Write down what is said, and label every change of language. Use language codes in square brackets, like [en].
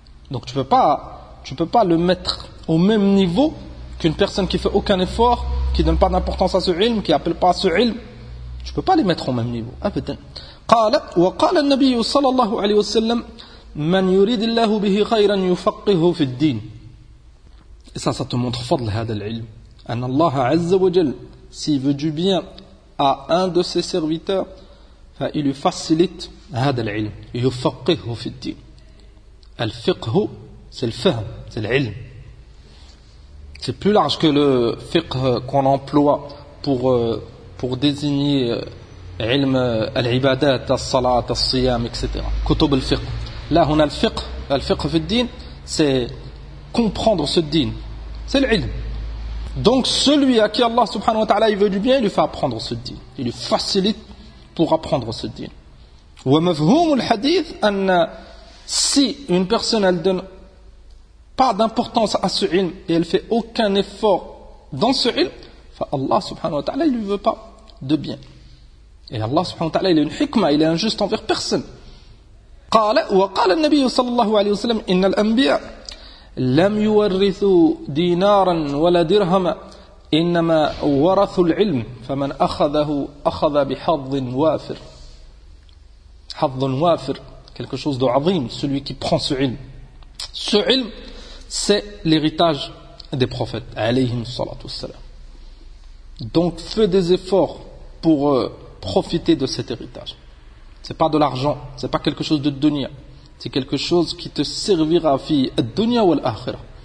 [fr] Donc tu peux pas le mettre au même niveau qu'une personne qui fait aucun effort, qui donne pas d'importance à ce ilm, qui appelle pas à ce ilm. Tu peux pas les mettre au même niveau. [ar] قال وقال النبي صلى الله عليه وسلم من يريد الله به خيرا يفقهه في الدين. [fr] Et ça te montre [ar] فضل هذا العلم. [fr] أن الله عز وجل s'il veut du bien à un de ses serviteurs, il lui facilite [ar] هذا العلم. يفقهه في الدين. [fr] الفقه c'est le fahm, c'est العلم. C'est plus large que le fiqh qu'on emploie pour désigner [ar] علم العبادات الصلاة الصيام [fr] etc. [ar] كتب الفقه. لا هنا الفقه في الدين [fr] c'est comprendre ce din, c'est العلم. Donc celui à qui Allah subhanahu wa ta'ala il veut du bien, il lui fait apprendre ce din, il lui facilite pour apprendre ce din. [ar] ومفهوم الحديث أن [fr] si une personne elle donne pas d'importance à ce ilm et elle fait aucun effort dans ce ilm, فالله subhanahu wa ta'ala il lui veut pas de bien. Et Allah subhanahu wa ta'ala, il a une hikmah, il est injuste envers personne. [ar] قال وقال النبي صلى الله عليه وسلم إن الأنبياء لم يورثوا دينارا ولا درهما إنما ورثوا العلم فمن أخذه أخذ بحظ وافر. حظ وافر [fr] quelque chose de عظيم. Celui qui prend ce ilm, ce ilm c'est l'héritage des prophètes [ar] عليهم الصلاة والسلام. [fr] Donc fais des efforts pour profiter de cet héritage. C'est pas de l'argent, c'est pas quelque chose de dunya. C'est quelque chose qui te servira [ar] fi ad-dunya wal akhirah.